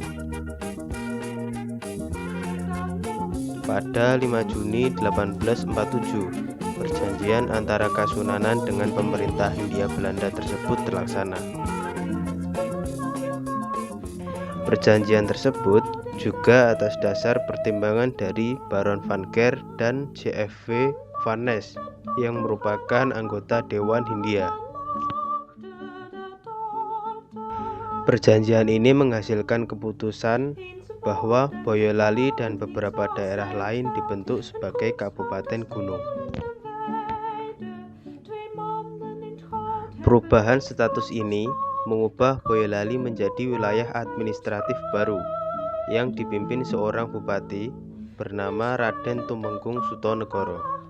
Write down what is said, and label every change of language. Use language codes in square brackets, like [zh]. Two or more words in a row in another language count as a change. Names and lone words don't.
[id] Pada 5 Juni 1847, perjanjian antara Kasunanan dengan pemerintah Hindia Belanda tersebut terlaksana. Perjanjian tersebut juga atas dasar pertimbangan dari Baron van Ger dan J.F.W. van Ness yang merupakan anggota Dewan Hindia. Perjanjian ini menghasilkan keputusan bahwa Boyolali dan beberapa daerah lain dibentuk sebagai kabupaten gunung. Perubahan status ini mengubah Boyolali menjadi wilayah administratif baru yang dipimpin seorang bupati bernama Raden Tumenggung Sutonegoro.